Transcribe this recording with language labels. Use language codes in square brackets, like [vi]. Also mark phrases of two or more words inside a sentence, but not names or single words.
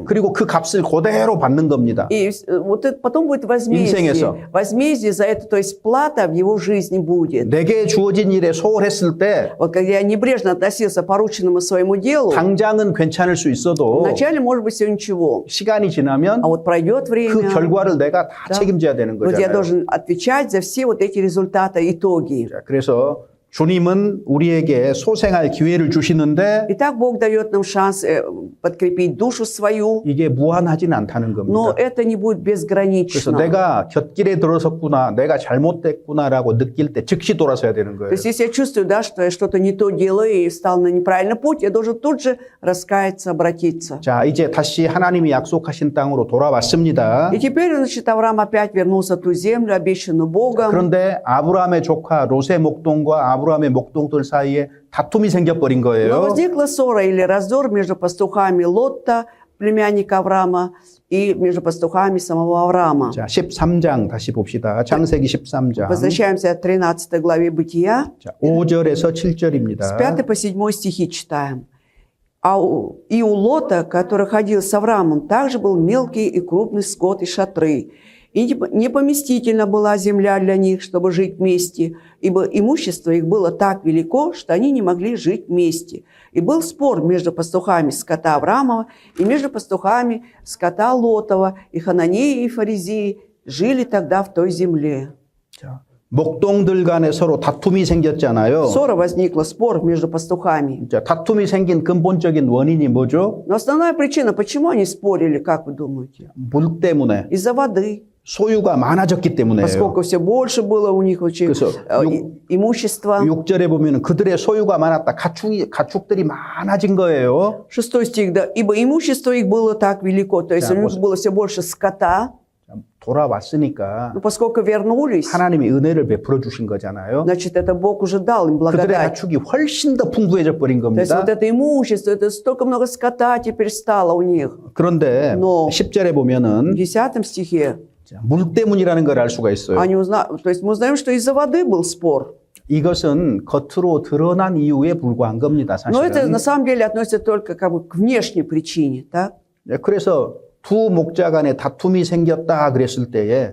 [ko] 그리고 그 값을 그대로 받는 겁니다. [ru] И вот это потом будет [ko] 인생에서. [ru] возмездие. Возмездие за это, то есть плата в его жизни будет. [ko] 내게 주어진 일에 소홀했을 때 [ru] Вот когда я небрежно относился к порученному своему делу, [ko] 당장은 괜찮을 수 있어도 [ru] вначале, может быть, все ничего. [ko] 시간이 지나면 [ru] А вот пройдет [ko] 그 [ru] время, [ko] 결과를 내가 다 [ru] Да. [ko] 책임져야 되는 [ru] вот я [ko] 거잖아요. [ru] должен отвечать за все вот эти результаты, итоги. [ko] 자, 그래서 주님은 우리에게 소생할 기회를 주시는데 [ru] Итак, Бог дает нам шанс подкрепить душу свою, [ko] 이게 무한하진 않다는 [ru] но [ko] 겁니다. [ru] это не будет [ko] 그래서 [ru] безгранично. [ko] 내가 곁길에 들어섰구나, 내가 잘못됐구나라고 느낄 때 즉시 돌아서야 되는 [ru] То [ko] 거예요. [ru] есть, если я чувствую, да, что я что-то не то делаю и встал на неправильный путь, я должен тут же раскаяться, обратиться. [ko] 자, 이제 다시 하나님이 약속하신 땅으로 돌아왔습니다. [ru] И теперь, значит, Авраам опять вернулся в ту землю, обещанную Богом. [ko] 그런데 아브라함의 조카 롯의 목동과 아브라함의 목동들 사이에 다툼이 생겨버린 [ru] Но [ko] 거예요. [ru] возникла ссора или раздор между пастухами Лотта, племянника Авраама, и между пастухами самого Авраама. [ko] 자, 13장 다시 봅시다. 창세기 13장. [ru] Возвращаемся к 13 главе Бытия. [ko] 자, 5절에서 [ru] С [ko] 7절입니다. [ru] 5 по 7 стихи читаем. И у Лота, который ходил с Авраамом, также был мелкий и крупный скот и шатры. И непоместительна была земля для них, чтобы жить вместе, ибо имущество их было так велико, что они не могли жить вместе. И был спор между пастухами скота Авраамова и между пастухами скота Лотова, и хананеи и фаризеи жили тогда в той земле. [ko] 자, 목동들 간에 서로 다툼이 생겼잖아요. [ru] Ссора возникла, спор между пастухами. [ko] 자, 다툼이 생긴 근본적인 원인이 뭐죠? [ru] Но основная причина, почему они спорили, как вы думаете? [ko] 물 때문에, [ru] Из-за воды. [ko] 소유가 많아졌기 때문에요. [ru] Поскольку все больше было у них очень [ko] 그래서 [ru] имущества. [ko] 6절에 보면 그들의 소유가 많았다. 가축들이 많아진 거예요. [ru] 6 стих, да. Ибо имущество их было так велико. То есть Да, у них было все больше скота. [ko] 돌아왔으니까 [ru] Но поскольку вернулись, [ko] 하나님이 은혜를 베풀어 주신 거잖아요. [ru] значит, это Бог уже дал им [ko] 그들의 [ru] благодать. [ko] 가축이 훨씬 더 풍부해져 버린 [ru] То есть [ko] 겁니다. [ru] вот это имущество, это столько много скота теперь стало у них. [ko] 그런데 [ru] Но [ko] 10절에 [ru] В [ko] 보면은 [ru] 10 стихе [ko] 물 때문이라는 걸 알 수가 있어요. [ru] то есть мы узнаем, что из-за воды был спор. [ko] 이것은 겉으로 드러난 이유에 불과한 겁니다. [ru] Но это [ko] 사실은. [ru] на самом деле относится только как бы к внешней причине. Так? [ko] 그래서 두 목자 간에 다툼이 생겼다 그랬을 때에